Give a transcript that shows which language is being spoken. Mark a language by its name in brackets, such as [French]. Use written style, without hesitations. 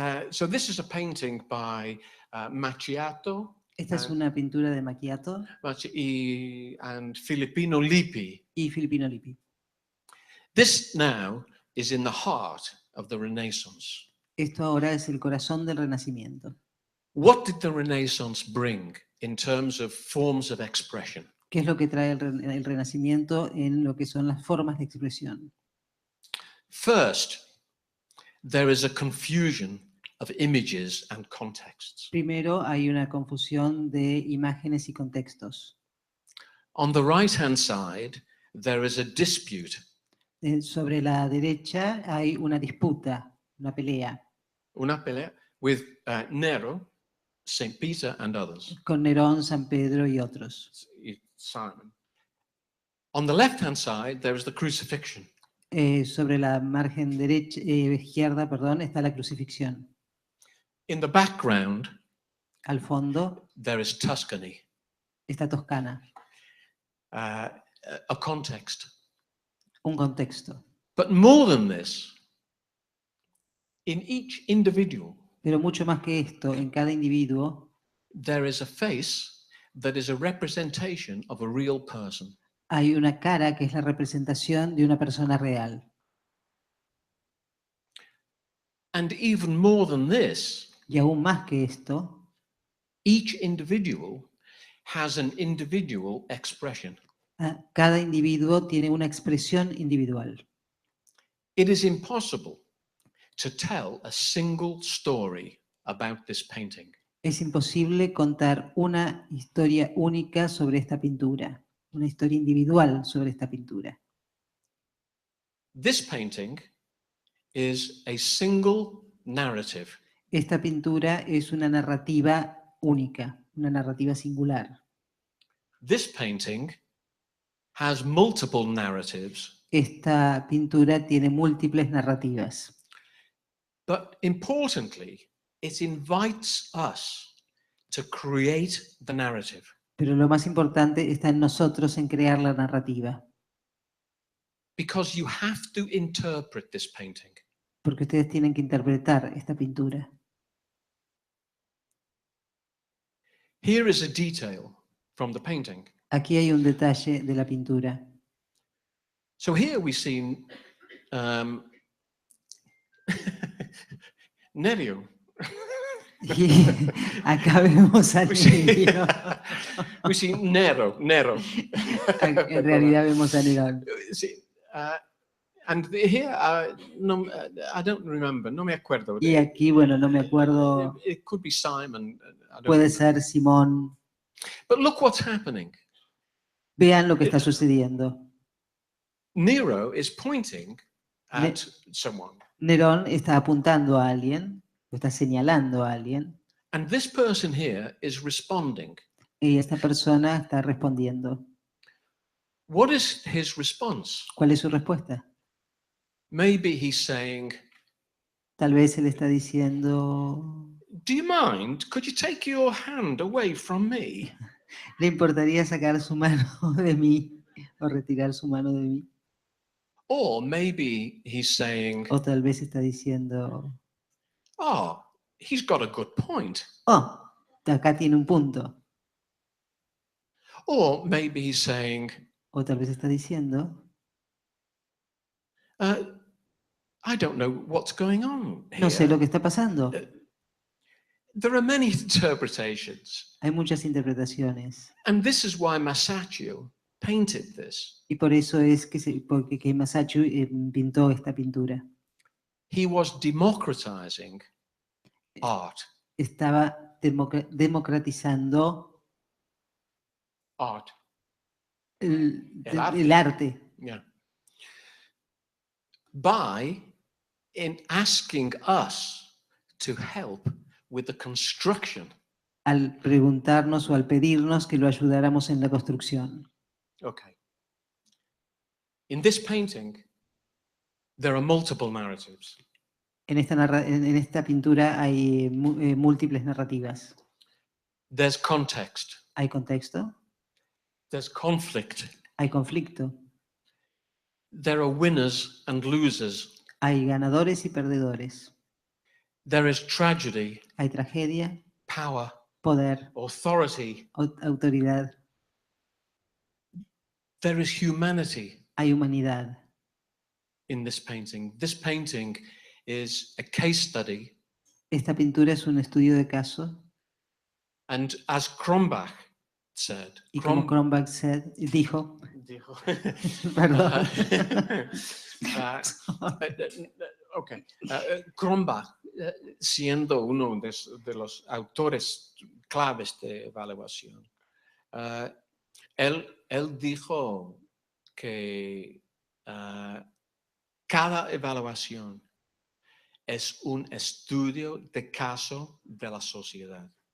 [English] so this is a painting by Macchiato [Spanish] Esta es una pintura de Macchiato [English] and Filippino Lippi. [Spanish] y Filippino Lippi. [English] This now is in the heart of the Renaissance. [Spanish] Esto ahora es el corazón del Renacimiento. [English] What did the Renaissance bring in terms of forms of expression? [Spanish] ¿Qué es lo que trae el Renacimiento en lo que son las formas de expresión? [English] First, there is a confusion of images and contexts. [Spanish] Primero hay una confusión de imágenes y contextos. [English] On the right-hand side, there is a dispute. [Spanish] Sobre la derecha hay una disputa, una pelea, Una pelea [English] with Nero, Saint Peter and others. [Spanish] con Nerón, San Pedro y otros. [English] Simon. On the left-hand side, there is the crucifixion. [Spanish] Sobre la margen derecha, izquierda, perdón, está la crucifixión. [English] In the background, [Spanish] Al fondo [English] there is Tuscany, [Spanish] está Toscana, [English] a context. [Spanish] un contexto. [English] But more than this, in each individual, [Spanish] Pero mucho más que esto, en cada individuo [English] there is a face that is a representation of a real person. [Spanish] hay una cara que es la representación de una persona real. [English] And even more than this, [Spanish] Y aún más que esto, [English] each individual has an individual expression. [Spanish] cada individuo tiene una expresión individual. [English] It is impossible to tell a single story about this painting. [Spanish] Es imposible contar una historia única sobre esta pintura, una historia individual sobre esta pintura. [English] This painting is a single narrative. [Spanish] Esta pintura es una narrativa única, una narrativa singular. [English] This painting has multiple narratives, [Spanish] Esta pintura tiene múltiples narrativas, [English] but importantly, it invites us to create the narrative. [Spanish] pero lo más importante está en nosotros en crear la narrativa, [English] Because you have to interpret this painting. [Spanish] porque ustedes tienen que interpretar esta pintura. [English] Here is a detail from the painting. [Spanish] Aquí hay un detalle de la pintura. [English] So here we see Nerio. [Spanish] Y acá vemos a [English] We see, [Spanish] Nerón. [English] we see Nero. [Spanish] En realidad vemos a Nerón. [English] See, and here, no, I don't remember, [Spanish] no me acuerdo. Y aquí, bueno, no me acuerdo, [English] It could be Simon. I don't [Spanish] puede [English] remember. [Spanish] ser Simón. [English] But look what's happening. [Spanish] Vean lo que está sucediendo. [English] Nero is pointing at someone. [Spanish] Nerón está apuntando a alguien, o está señalando a alguien, [English] And this person here is responding. [Spanish] y esta persona está respondiendo. [English] What is his response? [Spanish] ¿Cuál es su respuesta? [English] Maybe he's saying, [Spanish] Tal vez él está diciendo, [English] do you mind? Could you take your hand away from me? [Spanish] ¿le importaría sacar su mano de mí o retirar su mano de mí? [English] Or maybe he's saying, [Spanish] O tal vez está diciendo, [English] oh, he's got a good point. [Spanish] oh, acá tiene un punto. [English] Or maybe he's saying, [Spanish] O tal vez está diciendo, [English] I don't know what's going on [Spanish] no sé [English] here. [Spanish] lo que está pasando. [English] There are many interpretations. [Spanish] Hay muchas interpretaciones. [English] And this is why Masaccio painted this. [Spanish] Y por eso es que Masaccio pintó esta pintura. [English] He was democratizing art. [Spanish] Estaba democratizando [English] Art. [Spanish] el arte. arte [English] Yeah. By asking us to help with the construction. [Spanish] al preguntarnos o al pedirnos que lo ayudáramos en la construcción. [English] Okay. In this painting, there are multiple narratives. [Spanish] En esta pintura hay múltiples narrativas. [English] There's context. [Spanish] Hay contexto, [English] There's conflict. [Spanish] hay conflicto, [English] There are winners and losers. [Spanish] hay ganadores y perdedores, [English] There is tragedy, [Spanish] hay tragedia, [English] power, [Spanish] poder, [English] authority. [Spanish] autoridad, [English] There is humanity [Spanish] hay humanidad. [English] in this painting. This painting is a case study. [Spanish] Esta pintura es un estudio de caso [English] And as Cronbach said, [Spanish] y como Cronbach dijo, dijo, perdón, [English] okay. [Spanish] Cronbach, siendo uno de los autores claves de evaluación, él dijo que cada evaluación es un estudio de caso de la sociedad.